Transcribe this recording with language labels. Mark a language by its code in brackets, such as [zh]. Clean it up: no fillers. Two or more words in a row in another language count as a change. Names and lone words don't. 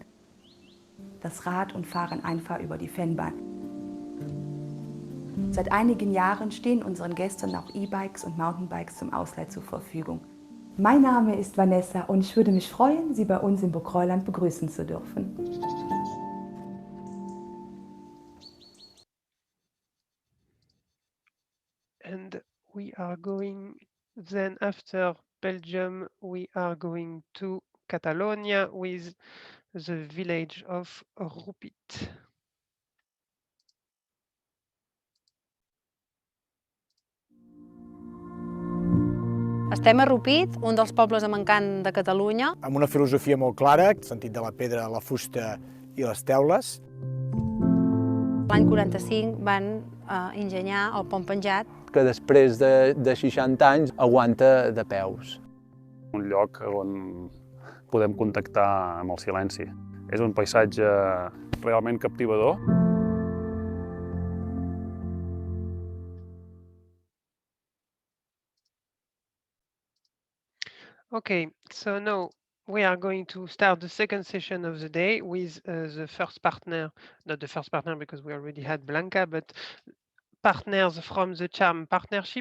[de] Das Rad und fahren einfach über die Fennbahn. Seit einigen Jahren stehen unseren Gästen auch E-Bikes und Mountainbikes zum Ausleih zur Verfügung. Mein Name ist Vanessa und ich würde mich freuen, Sie bei uns in Burgkruiland begrüßen zu dürfen. [en] And we are going then after Belgium, we are going to Catalonia with the village of Rupit. [ca] Estem a Rupit, un dels pobles amb encant de Catalunya. Amb una filosofia molt clara, el sentit de la pedra, la fusta i les teules. L'any 45 van enginyar el pont penjat. Que després de 60 anys aguanta de peus. Un lloc on podem contactar amb el silenci. És un paisatge realment captivador. [en] Okay, so now we are going to start the second session of the day with the first partner, not the first partner because we already had Blanca, but partners from the CHARM partnership.